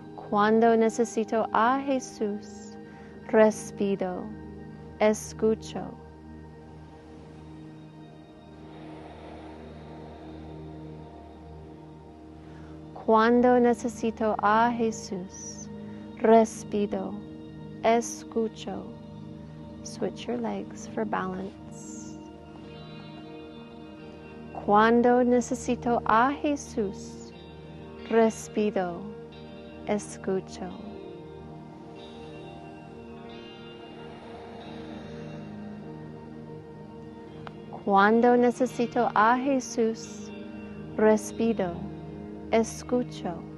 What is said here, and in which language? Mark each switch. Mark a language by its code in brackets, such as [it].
[es] Cuando necesito a Jesús, respiro, escucho. Cuando necesito a Jesús, respiro, escucho. [en] Switch your legs for balance. [es] Cuando necesito a Jesús, respiro, escucho. Cuando necesito a Jesús, respiro, escucho.